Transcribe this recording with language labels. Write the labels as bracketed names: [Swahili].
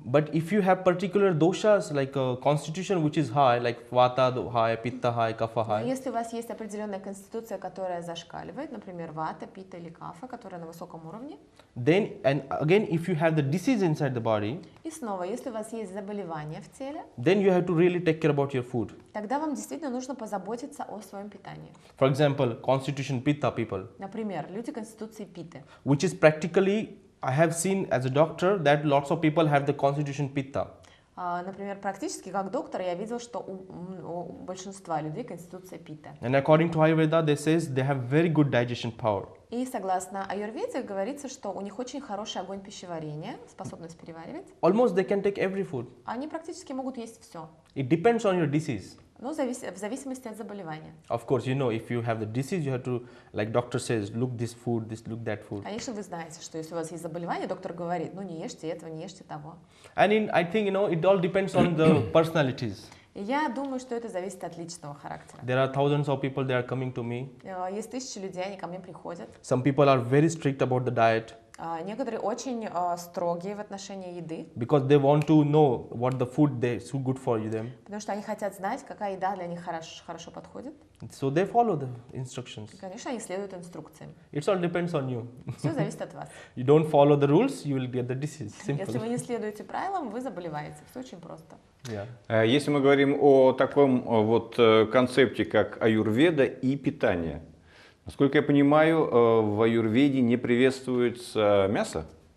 [English] But if you have particular doshas, like a constitution which is high, like Vata high, Pitta high, Kapha high. [Russian] Если у вас есть определенная конституция, которая зашкаливает, например, Вата, Питта или Кафа, которая на высоком уровне. [English] Then, and again, if you have the disease inside the body, [Russian] и снова, если у вас есть заболевание в теле, [English] then you have to really take care about your food. [Russian] Тогда вам действительно нужно позаботиться о своем питании. [English] For example, constitution Pitta people. [Russian] Например, люди конституции Питты. [English] Which is practically, I have seen as a doctor that lots of people have the constitution Pitta. [Russian] Например, практически как доктор я видел, что у большинства людей конституция Питта. [English] And according to Ayurveda, they says they have very good digestion power. [Russian] И согласно аюрведе говорится, что у них очень хороший огонь пищеварения, способность переваривать. [English] Almost they can take every food. [Russian] Они практически могут есть все. [English] It depends on your disease. [Russian] Но в зависимости от заболевания. [English] Of course, you know, if you have the disease, you have to, like doctor says, look this food, look that food. [Russian] Конечно, вы знаете, что если у вас есть заболевание, доктор говорит, ну не ешьте этого, не ешьте того. [English] And I think, you know, it all depends on the personalities. [Russian] И я думаю, что это зависит от личного характера. [English] There are thousands of people, they are coming to me. [Russian] Есть тысячи людей, они ко мне приходят. [English] Some people are very strict about the diet. [Russian] Некоторые очень строгие в отношении еды, [English] because they want to know what the food they so good for them. [Russian] потому что они хотят знать, какая еда для них хорошо подходит. [English] So they follow the instructions. [Russian] И, конечно, они следуют инструкциям. [English] It all depends on you. [Russian] Все зависит от вас. [English] You don't follow the rules, you will get the disease. Simple. [Russian] Если вы не следуете правилам, вы заболеваете. Все очень просто. [English] Yeah. [Russian] Если мы говорим о таком вот концепте, как аюрведа и питание, насколько я понимаю, в аюрведе не приветствуется мясо?